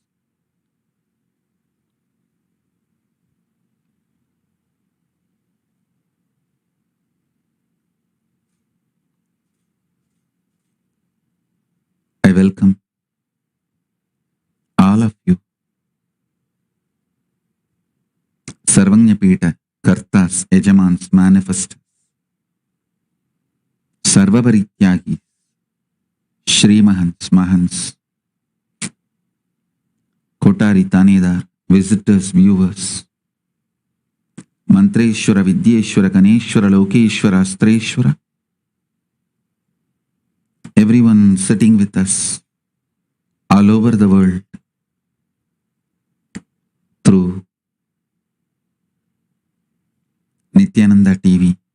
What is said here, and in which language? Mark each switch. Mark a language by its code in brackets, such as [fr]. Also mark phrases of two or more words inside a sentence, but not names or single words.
[en] I welcome all of you, Sarvanyapita, Kartas, Yajamans, Manifestors, Sarvaparityagis, Shri Mahants, Mahants, Kotari Tanedar, visitors, viewers, Mantreshwara, Vidyeshwara, Ganeshwara, Lokeshwara, Astreshwara, everyone sitting with us all over the world through Nithyananda TV.